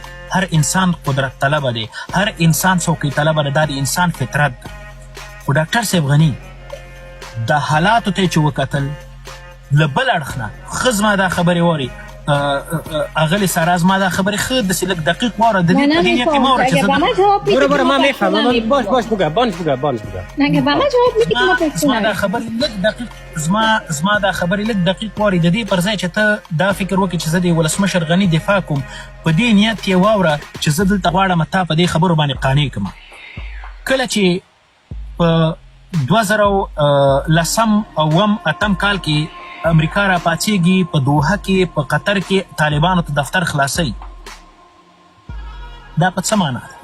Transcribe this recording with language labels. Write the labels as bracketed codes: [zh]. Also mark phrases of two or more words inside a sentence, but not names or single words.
[ps] هر انسان قدرت طلبه دی، هر انسان څوکۍ طلبه دی، دا د انسان فطرت ده. خو ډاکټر صاحب غني د حالاتو ته یې چې وکتل، له بل اړخ نه ښه زما دا خبرې واوري، اغلی سارا زما دا خبرې ښه داسې لږ دقیق واوره، د دې په دې نیت کې مه واوره چې زه [fa] برو ما میفهمم. باش بگو بانج [ps] زما دا خبرې لږ دقیق زما دا خبرې لږ دقیق واوري، د دې پر ځای چې ته دا فکر وکړې چې زه د ولسمشر غني دفاع کوم، په دې نیت کې واوره چې زه دلته غواړم تا په دې خبرو باندې قانع کړم. کله چې په 2010 اوم اتم کال کې امریکا را پاڅېږي، په دوحه کې په قطر کې طالبانو ته دفتر خلاصوي، دا په څه معنا ده؟